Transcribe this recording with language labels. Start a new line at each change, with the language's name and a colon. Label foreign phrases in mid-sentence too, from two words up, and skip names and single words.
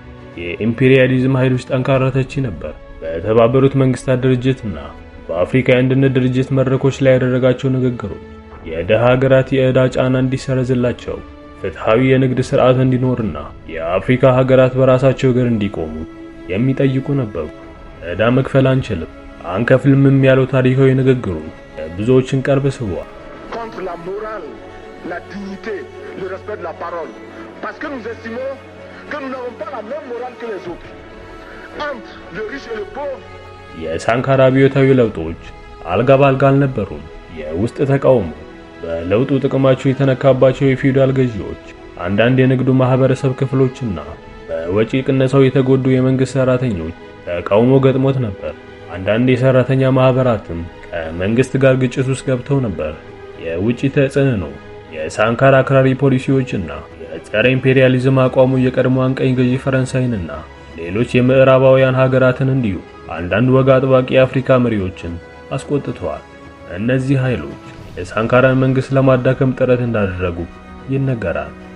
Amharic: የኢምፔሪያሊዝም ኃይሎች ጠንካራ ተቺ ነበር። በተባበሩት መንግስታት ድርጅትና በአፍሪካ የአንድነት ድርጅት መድረኮች ላይ ያደረጋቸው ንግግሮች የደሃ ሀገራት የዕዳ ጫና እንዲሰረዝላቸው፣ ፍትሃዊ የንግድ ስርዓት እንዲኖርና የአፍሪካ ሀገራት በራሳቸው እግር እንዲቆሙ የሚጠይቁ ነበሩ። ዕዳ መክፈል አንችልም አንከፍልም ያለው ታሪካዊ ንግግሩ ብዙዎችን ቀልብ ስቧል።
French: contre la morale, la dignité, le respect de la parole. Parce que nous estimons que nous n'avons pas la même morale que les autres. Entre le riche et le pauvre.
Amharic: የሳንካራ አብዮታዊ ለውጦች አልጋ ባልጋ አልነበሩም። የውስጥ ተቃውሞ፣ በለውጡ ጥቅማቸው የተነካባቸው የፊውዳል ገዢዎች፣ አንዳንድ የንግዱ ማህበረሰብ ክፍሎችና በወጪ ቅነሳው የተጎዱ የመንግስት ሰራተኞች ተቃውሞ ገጥሞት ነበር። አንዳንድ የሰራተኛ ማህበራትም ከመንግስት ጋር ግጭት ውስጥ ገብተው ነበር። የውጪ ተጽዕኖ፣ የሳንካራ አክራሪ ፖሊሲዎችና የጸረ ኢምፔሪያሊዝም አቋሙ የቀድሞዋን ቀኝ ገዢ ፈረንሳይንና ሌሎች የምዕራባውያን ሀገራትን እንዲሁ አንዳንድ ወግ አጥባቂ የአፍሪካ መሪዎችን አስቆጥተዋል። እነዚህ ኃይሎች የሳንካራን መንግስት ለማዳከም ጥረት እንዳደረጉ ይነገራል።